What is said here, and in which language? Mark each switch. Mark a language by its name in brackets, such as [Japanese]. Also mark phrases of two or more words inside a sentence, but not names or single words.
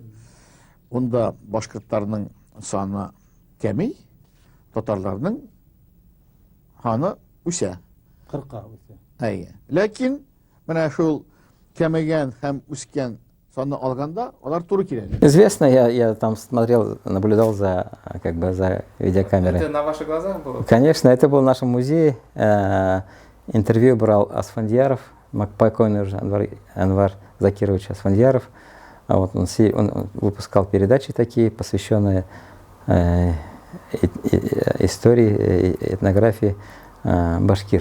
[Tatar] Онда башкортларның саны кәми, татарларның саны үсә. 40-ка үсә. Әйе. Ләкин менә шул кәмегән һәм үскән санны алганда, алар туры килә. [Russian] Известно, я там смотрел, наблюдал за, как бы, за видеокамерой. Это на ваших глазах было? Конечно, это был в нашем музее. Интервью брал Асфандияров, покойный уже Анвар Закирович Асфандияров. Вот он выпускал передачи такие, посвященные истории, этнографии башкир.